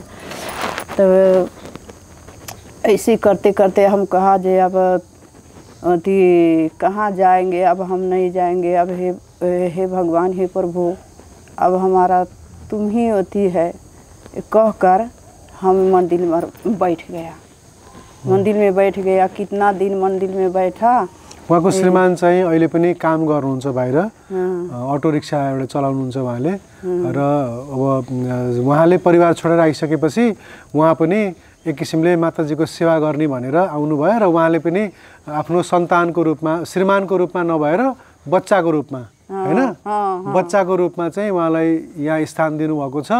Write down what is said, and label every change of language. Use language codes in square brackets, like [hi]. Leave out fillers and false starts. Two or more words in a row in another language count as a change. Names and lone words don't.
[hi] तो ऐसे करते करते हम कहा जे अब अथी कहाँ जाएंगे, अब हम नहीं जाएंगे, अब हे भगवान, हे प्रभु, अब हमारा तुम ही अथी है कह कर हम मंदिर में बैठ गया। मंदिर में बैठ गया, कितना दिन मंदिर में बैठा। [ne] उहाँको श्रीमान चाहिँ अहिले पनि काम गर्नुहुन्छ बाहिर, अटो रिक्सा एउटा चलाउनुहुन्छ उहाँले। र अब उहाँले परिवार छोडेर आइसकेपछि उहाँ पनि एक किसिमले माताजीको सेवा गर्ने भनेर आउनुभयो। र उहाँले पनि आफ्नो सन्तानको रूपमा, श्रीमानको रूपमा नभएर बच्चाको रूपमा हैन, बच्चाको रूपमा चाहिँ उहाँलाई यहाँ स्थान दिनुभएको छ।